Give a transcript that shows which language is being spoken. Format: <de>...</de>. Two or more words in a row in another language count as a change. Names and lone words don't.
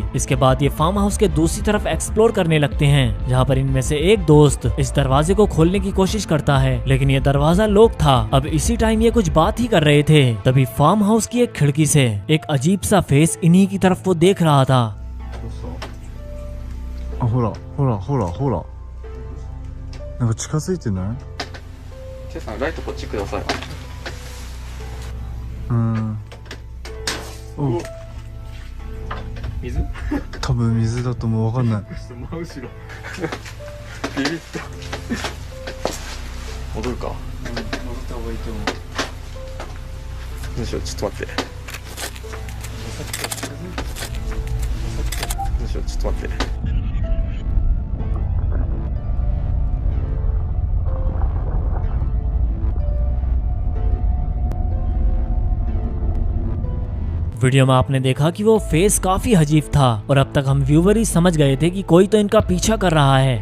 <hi>इसके बाद ये</hi> <en>farm house</en> <hi>के दूसरी तरफ एक्सप्लोर करने लगते हैं जहाँ पर इनमें से एक दोस्त इस दरवाजे को खोलने की कोशिश करता है, लेकिन ये दरवाजा लॉक था। अब इसी टाइम ये कुछ बात ही कर रहे थे तभी</hi> <en>farm house</en> <hi>की एक खिड़की से एक अजीब सा फेस इन्हीं की तरफ वो देख रहा था।</hi> <ja>あ、ほらほらほらほら、なんか近づいてない？ケイさん、ライトこっちください。お、水？多分水だと思う。わかんない。真後ろ。ビビった。戻るか。戻った方がいいと思う。どうしよう、ちょっと待って。どうしよう、ちょっと待って。</ja> <hi>वीडियो में आपने देखा कि वो फेस काफी अजीब था और अब तक हम व्यूवर ही समझ गए थे कि कोई तो इनका पीछा कर रहा है।</hi>